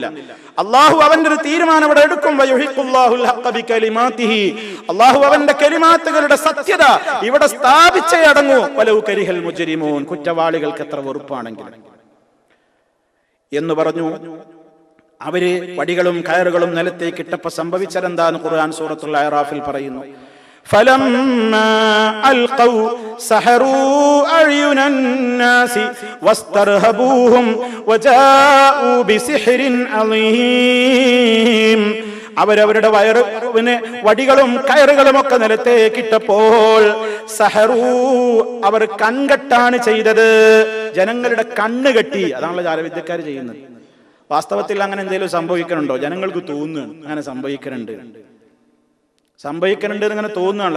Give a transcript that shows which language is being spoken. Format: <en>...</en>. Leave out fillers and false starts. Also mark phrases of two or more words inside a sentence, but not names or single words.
<ml>അള്ളാഹു അവന്റെ ഒരു തീരുമാനം ഇവിടെ എടുക്കും. അള്ളാഹു അവന്റെ കലിമാത്തുകളുടെ സത്യത ഇവിടെ സ്ഥാപിച്ചേ അടങ്ങൂ.</ml> <ar>ولو كره المجرمون,</ar> <ml>കുറ്റവാളികൾക്ക് എത്ര വെറുപ്പാണെങ്കിലും എന്ന് പറഞ്ഞു. അവര് വടികളും കയറുകളും നിലത്തേക്ക് ഇട്ടപ്പോ സംഭവിച്ചതെന്താന്ന് ഖുർആൻ സൂറത്തുൽ അഅറാഫിൽ പറയുന്നു.</ml> <ar>فلما ألقوا سحروا أعين الناس واسترهبوهم وجاءوا بسحر عظيم.</ar> <ml>അവരവരുടെ വടികളും കയറുകളും ഒക്കെ നിലത്തേക്ക് ഇട്ടപ്പോൾ സഹറൂ, അവർ കൺകെട്ടാണ് ചെയ്തത്. ജനങ്ങളുടെ കണ്ണ് കെട്ടി. അതാണല്ലോ ജാലവിദ്യക്കാർ ചെയ്യുന്നത്. വാസ്തവത്തിൽ അങ്ങനെ എന്തെങ്കിലും സംഭവിക്കണുണ്ടോ? ജനങ്ങൾക്ക് തോന്നുന്നു അങ്ങനെ സംഭവിക്കുന്നുണ്ട് ഇങ്ങനെ തോന്നുകയാണല്ലോ.</ml>